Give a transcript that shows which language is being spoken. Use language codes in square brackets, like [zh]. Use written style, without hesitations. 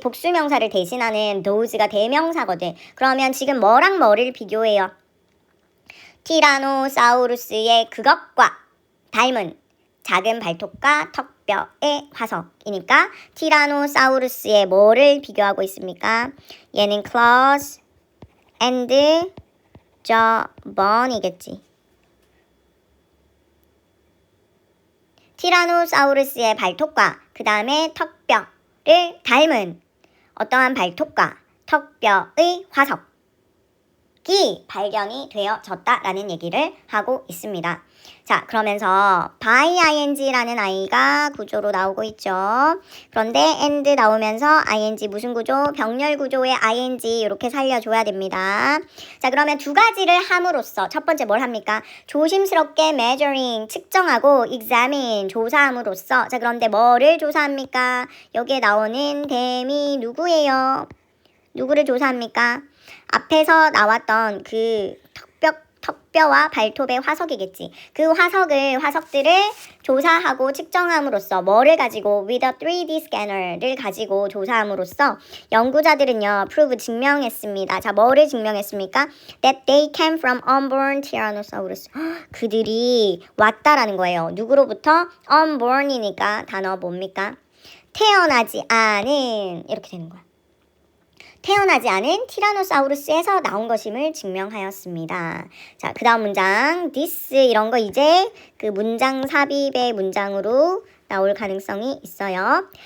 [ko] 복수명사를 대신하는 those가 대명사거든. 그러면 지금 뭐랑 뭐를 비교해요? 티라노사우루스의 그것과 닮은 작은 발톱과 턱뼈의 화석이니까 티라노사우루스의 뭐를 비교하고 있습니까? 얘는 claws and jawbone이겠지. 티라노사우루스의 발톱과 그 다음에 턱뼈를 닮은 어떠한 발톱과 턱뼈의 화석이 발견이 되어졌다라는 얘기를 하고 있습니다. 자, 그러면서 by ing라는 i가 구조로 나오고 있죠. 그런데 and 나오면서 ing 무슨 구조? 병렬 구조의 ing 이렇게 살려줘야 됩니다. 자, 그러면 두 가지를 함으로써 첫 번째 뭘 합니까? 조심스럽게 measuring 측정하고 examine 조사함으로써 자, 그런데 뭐를 조사합니까? 여기에 나오는 them이 누구예요? 누구를 조사합니까? 앞에서 나왔던 그 턱뼈와 발톱의 화석이겠지. 그 화석들을 조사하고 측정함으로써 뭐를 가지고 [en] with a 3D scanner를 [ko] 가지고 조사함으로써 연구자들은요 prove 증명했습니다. 자, 뭐를 증명했습니까? [en] That they came from unborn Tyrannosaurus. [ko] 그들이 왔다라는 거예요. 누구로부터? unborn이니까 단어 뭡니까? 태어나지 않은 이렇게 되는 거야. 태어나지 않은 티라노사우루스에서 나온 것임을 증명하였습니다. 자, 그 다음 문장 this 이런 거 이제 그 문장 삽입의 문장으로 나올 가능성이 있어요.